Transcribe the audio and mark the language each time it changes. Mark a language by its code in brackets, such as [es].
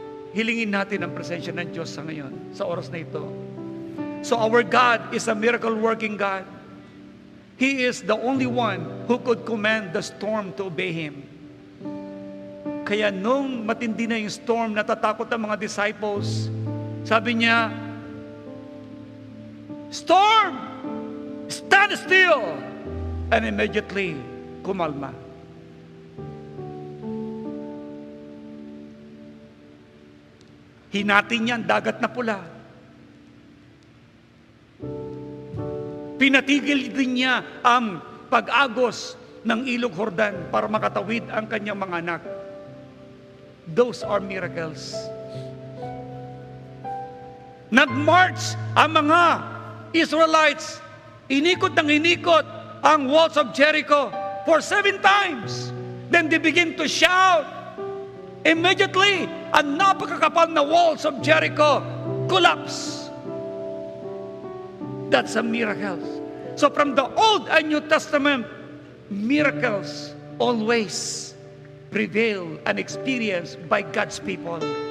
[tl] Hilingin natin ang presensya ng Diyos sa ngayon, sa oras na ito. [en] So our God is a miracle-working God. He is the only one who could command the storm to obey Him. [tl] Kaya nung matindi na yung storm, natatakot ang mga disciples, sabi niya, [en] storm, stand still. And immediately, [tl] kumalma. Hinati niya ang dagat na pula. Pinatigil din niya ang pag-agos ng ilog Jordan para makatawid ang kanyang mga anak. [en] Those are miracles. [tl] Nag-march ang mga Israelites. Inikot ng inikot ang [en] walls of Jericho for 7 times. Then they begin to shout. Immediately, [tl] ang napakakapal na [en] walls of Jericho collapse. That's a miracle. So from the Old and New Testament, miracles always prevail and experienced by God's people.